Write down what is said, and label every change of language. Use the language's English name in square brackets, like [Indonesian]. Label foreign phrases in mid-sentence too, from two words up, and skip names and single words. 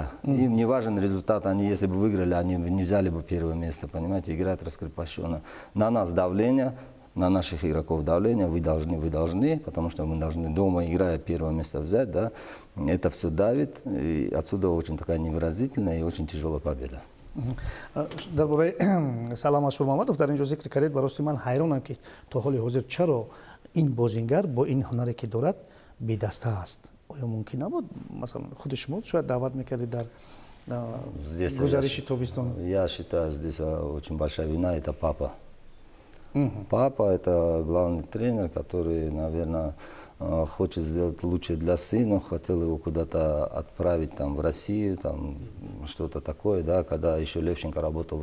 [Russian] Им не важен результат, они если бы выиграли, они не взяли бы первое место, понимаете, играют раскрепощенно. На нас давление, на наших игроков давление, вы должны, потому что мы должны дома, играя, первое место взять, да, это все давит, и отсюда очень такая невыразительная и очень тяжелая победа. [Tajik] дар бораи Салама Шурмамадов дар инҷо зикр кардед, ба рости ман ҳайронам ки то ҳоли ҳозир чаро ин бозингар бо ин ҳунаре ки дорад бедаста аст. Оё мумкин набуд масалан худи шумо шояд даъват мекардед дар [Russian] Здесь [Tajik] гузариши тобистон? [Russian] я считаю, здесь очень большая вина – это папа. Папа – это главный тренер, который, наверное, хочет сделать лучше для сына, хотел его куда-то отправить там, в Россию, там, что-то такое, да, когда еще Левченко работал в